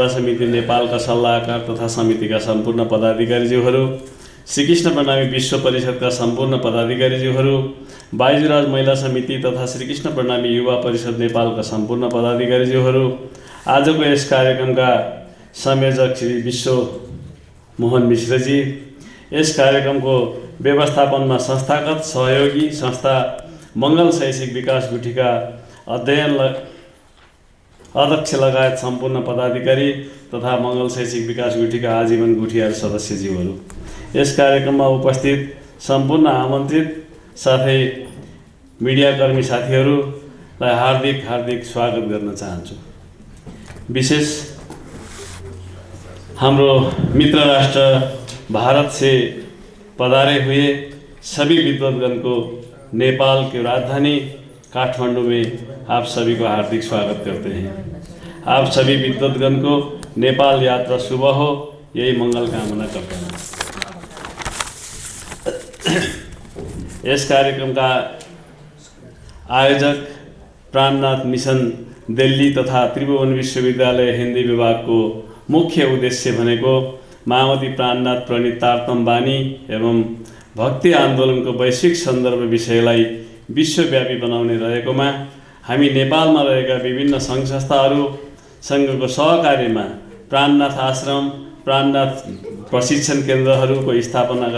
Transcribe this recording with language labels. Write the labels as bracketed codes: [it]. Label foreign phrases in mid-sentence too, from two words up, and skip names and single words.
[ne] समिति नेपालका सल्लाहकार तथा समितिका सम्पूर्ण पदाधिकारीज्यूहरू, श्रीकृष्ण प्रणामी विश्व परिषदका सम्पूर्ण पदाधिकारीज्यूहरू, बाइजुराज महिला समिति तथा श्रीकृष्ण प्रणामी युवा परिषद नेपालका सम्पूर्ण पदाधिकारीज्यूहरू, आजको यस कार्यक्रमका संयोजक श्री विश्व मोहन मिश्रजी, यस कार्यक्रमको व्यवस्थापनमा संस्थागत सहयोगी संस्था मंगल शैक्षिक विकास गुठीका अध्यक्ष लगायत सम्पूर्ण पदाधिकारी तथा मंगल शैक्षिक विकास गुठीका आजीवन गुठियार सदस्यज्यूहरू, यस कार्यक्रममा उपस्थित सम्पूर्ण आमन्त्रित साथै मिडियाकर्मी साथीहरूलाई हार्दिक स्वागत गर्न चाहन्छु। विशेष हाम्रो [hi] मित्र राष्ट्र भारत से पधारे हुए सभी विद्वद्गण को नेपाल की राजधानी काठमांडू में आप सभी को हार्दिक स्वागत करते हैं। आप सभी विद्वद्गण को नेपाल यात्रा शुभ हो, यही मंगल कामना करते हैं। इस कार्यक्रम का आयोजक प्राणनाथ मिशन दिल्ली तथा त्रिभुवन विश्वविद्यालय हिन्दी विभाग को मुख्य उद्देश्य भनेको महामती प्राणनाथ प्रणीत [ne] तारतम्यवाणी एवं भक्ति आन्दोलन को वैश्विक सन्दर्भ विषयलाई विश्वव्यापी बनाउने रहेकोमा हामी नेपालमा रहेका विभिन्न सङ्घ संस्थाहरूसँगको सहकार्यमा प्राणनाथ आश्रम, प्राणनाथ प्रशिक्षण केन्द्रहरूको स्थापनाका